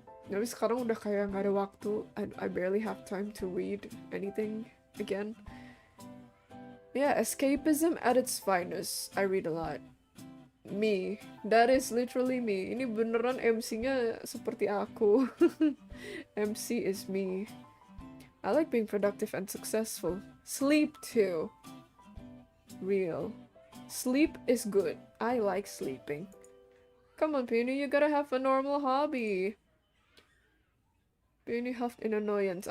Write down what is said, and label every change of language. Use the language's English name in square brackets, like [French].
[Indonesian] Tapi sekarang udah kayak nggak ada waktu. [English] I barely have time to read anything again. Yeah, escapism at its finest. I read a lot. Me, that is literally me. [Indonesian] Ini beneran MC-nya seperti aku. [English] MC is me. I like being productive and successful. Sleep too. Real. Sleep is good. I like sleeping. Come on, Penny, you gotta have a normal hobby. Penny huffed in annoyance.